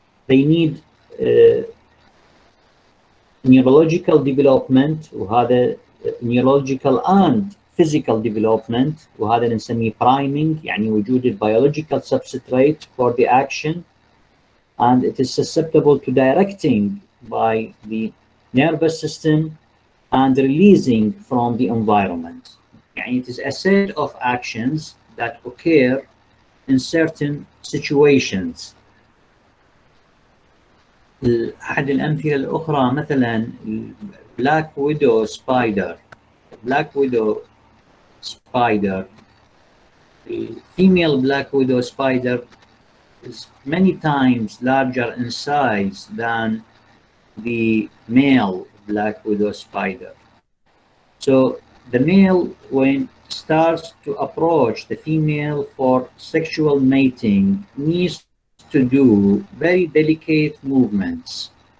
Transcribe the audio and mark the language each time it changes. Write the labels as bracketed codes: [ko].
[en] They need neurological development، [ar] وهذا [en] neurological and physical development، [ar] وهذا نسميه [en] priming، [ar] يعني وجود [en] biological substrate for the action, and it is susceptible to directing by the nervous system and releasing from the environment. [ar] يعني [en] it is a set of actions that occur in certain situations. [ar] أحد الأمثلة الأخرى مثلا [en] black widow spider. Black widow spider, the female black widow spider is many times larger in size than the male black widow spider. So the male, when starts to approach the female for sexual mating, needs to do very delicate movements.